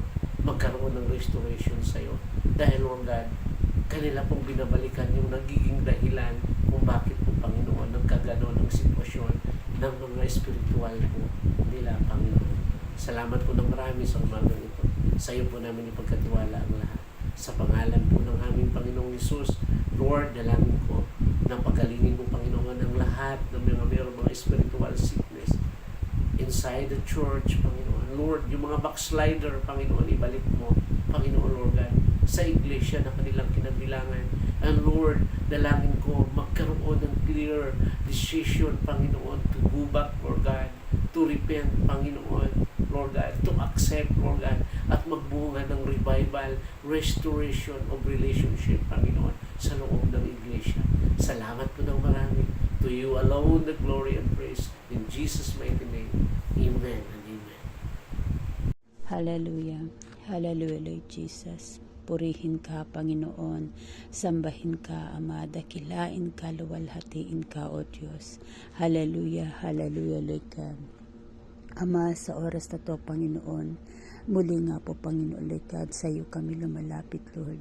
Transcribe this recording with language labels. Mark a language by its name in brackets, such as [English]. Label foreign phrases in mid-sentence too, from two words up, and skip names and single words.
[Filipino] Magkaroon ng restoration sa iyo. Dahil, [English] Lord God, [Filipino] kanila pong binabalikan yung nagiging dahilan kung bakit po, Panginoon, nagkaganon ng sitwasyon ng mga spiritual po nila, Panginoon. Salamat po ng marami sa umagang ito. Sa iyo po namin ipagkatiwala ang lahat. Sa pangalan po ng aming Panginoong Hesus, Lord, dalangin ko na pagalingin mo, Panginoon, ang lahat ng mayroong mga [English] spiritual sickness inside the church, [Filipino] Panginoon. Lord, yung mga backslider, Panginoon, ibalik mo, Panginoon, [English] Lord God, [Filipino] sa iglesia na kanilang kinabilangan. [English] And Lord, [Filipino] dalangin ko, magkaroon ng [English] clear decision, [Filipino] Panginoon, [English] to go back, Lord God, to repent, Panginoon, Lord God, to accept, Lord God, [Filipino] at magbunga ng [English] revival, restoration of relationship, [Filipino] Panginoon, sa loob ng iglesia. Salamat po ng marami. [English] To you alone the glory and praise. In Jesus' mighty name, Amen and Amen. Hallelujah. Hallelujah, Lord Jesus. [Filipino] Purihin ka, Panginoon. Sambahin ka, Ama. Dakilain ka, luwalhatiin ka, O Diyos. [English] Hallelujah. Hallelujah, Lord God. [Filipino] Ama, sa oras na to, Panginoon, muli nga po, Panginoon, [English] Lord God, [Filipino] sa iyo kami lumalapit, Lord.